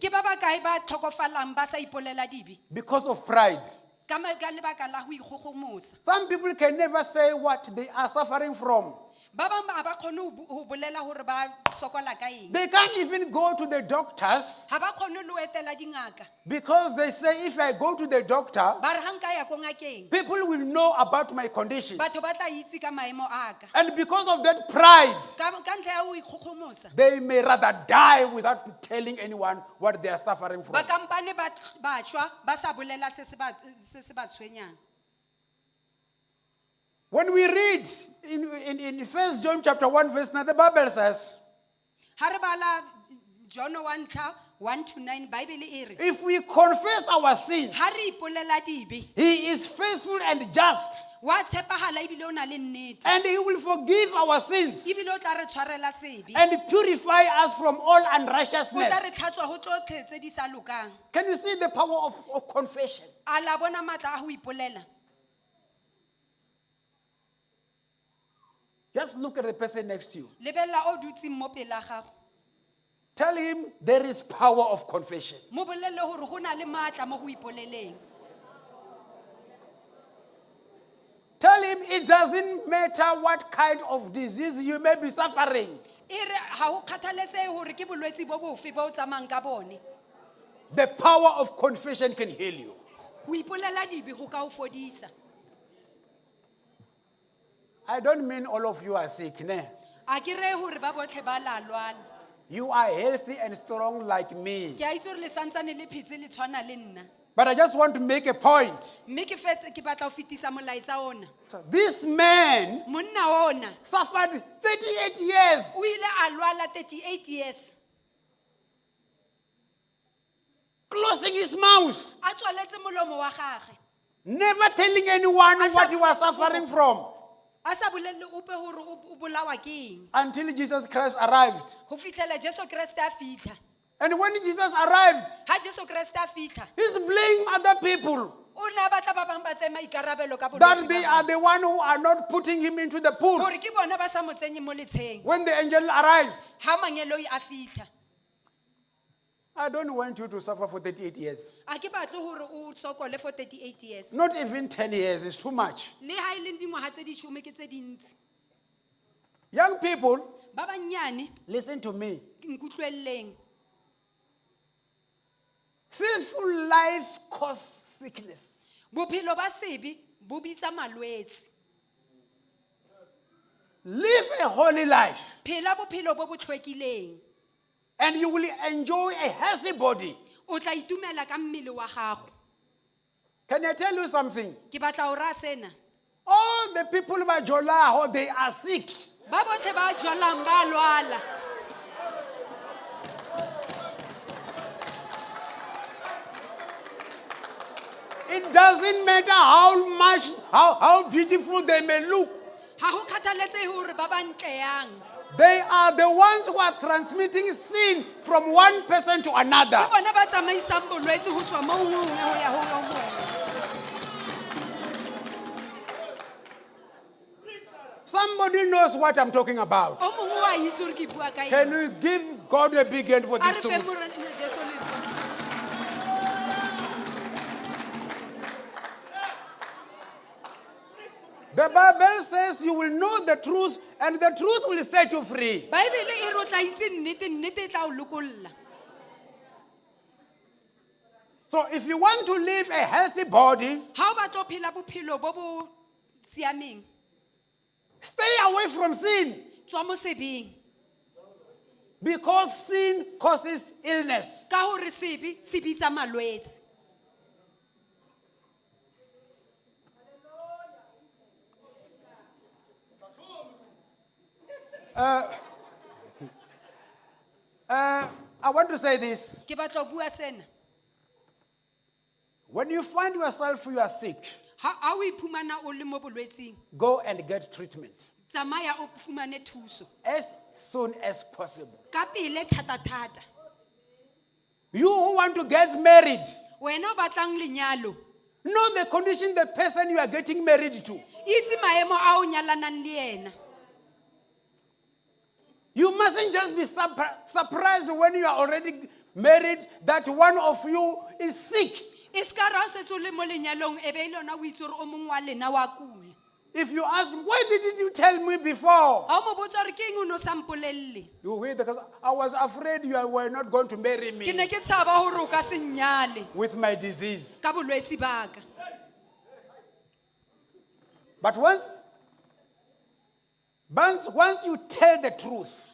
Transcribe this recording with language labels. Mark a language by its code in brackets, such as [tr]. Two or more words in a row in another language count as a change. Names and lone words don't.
[st] Ke ba bakae ba tlhokofalang ba sa ipolela dibe [en] because of pride. [st] ka lebaka la ho ikgogomosa. [en] Some people can never say what they are suffering from. [st] Ba bang ba ba kgone ho bolela hore ba sokola ka eng. [en] They can't even go to the doctors [st] Ha ba kgone le ho etela dingaka. [en] because they say if I go to the doctor, [st] Ba re ha nka ya ko ngakeng, [en] people will know about my conditions. [st] batho ba tla itse ka maemo a ka. [en] And because of that pride, [st] Ka ntle ya ho ikgogomosa, [en] they may rather die without telling anyone what they are suffering from. [st] ba kampane ba tshwa ba sa bolela se se ba tshwenyang. [en] When we read in 1 John chapter 1 verse 9, the Bible says, [st] Ha re bala John 1:1-9 Bible e re, [en] if we confess our sins, [st] ha re ipolela dibe, [en] he is faithful and just, [st] wa tshepahala ebile o na le nnete, [en] and he will forgive our sins [st] ebile o tla re tshwarela sebe, [en] and purify us from all [st] o tla re [en] unrighteousness. [st] tlhatswa ho tsotlhe tse di sa lokang. [en] Can you see the power of confession? [st] A la bona matla a ho ipolela. [en] Just look at the person next to you. [st] Lebella o dutseng mo pela gago. [en] Tell him there is power of confession. [st] Mo bolelle hore go na le matla mo go ipoleleng. [en] Tell him it doesn't matter what kind of disease you may be suffering. [st] E re ha o kgathaletse hore ke bolwetsi bo bofe bo o tsamang ka bone. [en] The power of confession can heal you. [st] Ho ipolela dibe go ka o fodisa. [en] I don't mean all of you are sick. [st] Ne? A ke re hore ba botlhe ba la lwala. [en] You are healthy and strong like me. [st] Ke a itse hore le santsane le phetse le tshwana le nna. [en] But I just want to make a point. [st] Mme ke batla ho fetisa molaetsa ona. [en] This man [st] Monna ona [en] suffered 38 years. [st] o ile a lwala 38 years. [en] Closing his mouth. [st] A tswaletse molomo wa gagwe. [en] Never telling anyone [st] Asa- [en] what he was suffering from. [st] A sa bolelle ope hore o bolawa ke eng. [en] Until Jesus Christ arrived. [st] Ho fitlela Jesu Kriste a fitla. [en] And when Jesus arrived, [st] Ha Jesu Kriste a fitla, [en] he's blaming other people [st] o ne a batla ba bang ba tse maikarabelo ka [en] that [st] bolwetsi [en] they [st] ba [en] are [st] gagwe. [en] the one who are not putting him into the pool. [st] Hore ke bona ba sa mo tsenye mo letsheng. [en] When the angel arrives, [st] Ha mangelo a fitla. [en] I don't want you to suffer for 38 years. [st] A ke batle hore o sokole [en] for 38 years. Not even 10 years, it's too much. [st] Le ha ile dingwaga tse di 10 ke tse dintsi. [en] Young people, [st] Ba banyane [en] listen to me. [st] nkutlweleng. [en] Sinful life causes sickness. [st] Bophelo ba sebe bo bitsa malwetsi. [en] Live a holy life, [st] Phela bophelo bo botlhwekileng. [en] and you will enjoy a healthy body. [st] O tla itumela ka mmele wa gago. [en] Can I tell you something? [st] Ke batla o ra sena. [en] All the people by Jolaho, they are sick. [st] Ba botlhe ba jwalang ba lwala. [en] It doesn't matter how beautiful they may look. [st] Ha ho kgathaletse hore ba ba ntle yang. [en] They are the ones who are transmitting sin from one person to another. [st] Ke bona ba tsamaisang bolwetsi ho tswa mo ngwe ho ya ho yo mongwe. [en] Somebody knows what I'm talking about. [st] O mongwe wa itse hore ke bua ka eng. [en] Can we give God a big hand for [st] A [en] this [st] re fe [en] truth? [st] Morena Jesu letsoho. [en] The Bible says you will know the truth, and the truth will set you free. [st] Baebele e re o tla itse nnete, nnete e tla o lokolla. [en] So if you want to live a healthy body, [st] Ha o batla ho phela bophelo bo bo siameng, [en] stay away from sin, [st] tswa mo sebeng. [en] because sin causes illness. [st] Ka hore sebe se bitsa malwetsi. [en] I want to say this. [st] Ke batla ho bua sena. [en] When you find yourself you are sick, [st] Ha o iphumana o le mo bolwetsing, [en] go and get treatment [st] tsamaya o fumane thuso. [en] as soon as possible. [st] Ka pele thata. [en] You who want to get married, [st] Wena o batlang lenyalo, [en] know the condition the person you are getting married to. [st] itse maemo a o nyalanang le yena. [en] You mustn't just be surprised when you are already married that one of you is sick. [st] E ska ra o setse o le mo lenyalong e be e le yona o itse gore o mongwe wa lena wa kula. [en] If you ask him, why didn't you tell me before? [st] Ha o mo botsa gore ke eng o ne o sa mpolelele? [en] You wait, because I was afraid you were not going to marry [st] Ke [en] me [st] ne ke tshaba gore o ka se nnyale [en] with my disease. [st] ka bolwetse ba ka. [en] But once you tell the truth,